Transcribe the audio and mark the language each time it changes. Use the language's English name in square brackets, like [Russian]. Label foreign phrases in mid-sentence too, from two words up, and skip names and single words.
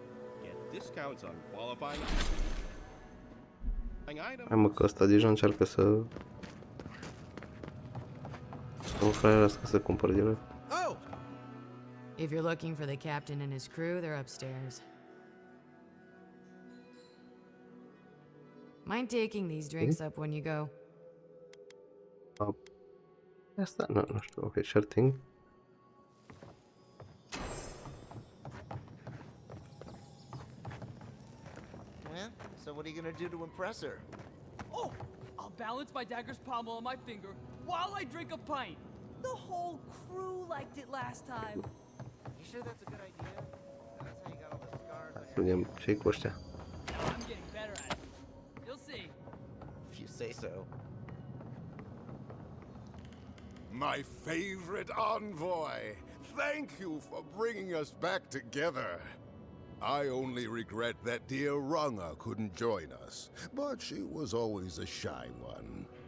[English] Get discounts on qualifying items. [Romanian] Hai mă, că ăsta deja încearcă să... Mă fraierească să cumpăr direct. [English] Oh! If you're looking for the captain and his crew, they're upstairs. Mind taking these drinks up when you go? [Romanian] Asta, nu știu, [English] ok, sure thing. Well, so what are you gonna do to impress her? Oh, I'll balance my dagger's pommel on my finger while I drink a pint. The whole crew liked it last time. You sure that's a good idea? That's how you got all the scars on [Romanian] Să vedem ce-i cu ăștia. [English] I'm getting better at it. You'll see. If you say so. My favorite envoy! Thank you for bringing us back together. I only regret that dear Runga couldn't join us, but she was always a shy one.